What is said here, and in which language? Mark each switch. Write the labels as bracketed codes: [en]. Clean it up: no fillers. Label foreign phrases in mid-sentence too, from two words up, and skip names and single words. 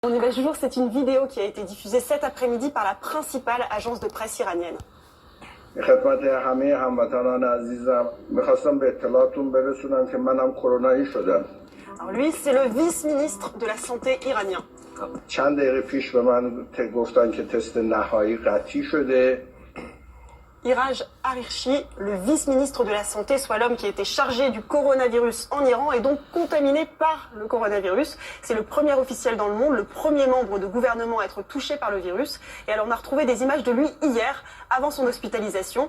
[fr] Mon image du jour, c'est une vidéo qui a été diffusée cet après-midi par la principale agence de presse iranienne. [fa] خدمت همه هموطنان عزیزم میخواستم به اطلاعتون برسونم که منم کرونایی شدم. [fr] Alors lui, c'est le vice-ministre de la santé iranien. [fa] چند دقیقه پیش به من گفتن که تست نهایی قطعی شده. [fr] Iraj Arirchi, le vice-ministre de la Santé, soit l'homme qui était chargé du coronavirus en Iran et donc contaminé par le coronavirus. C'est le premier officiel dans le monde, le premier membre de gouvernement à être touché par le virus. Et alors on a retrouvé des images de lui hier, avant son hospitalisation.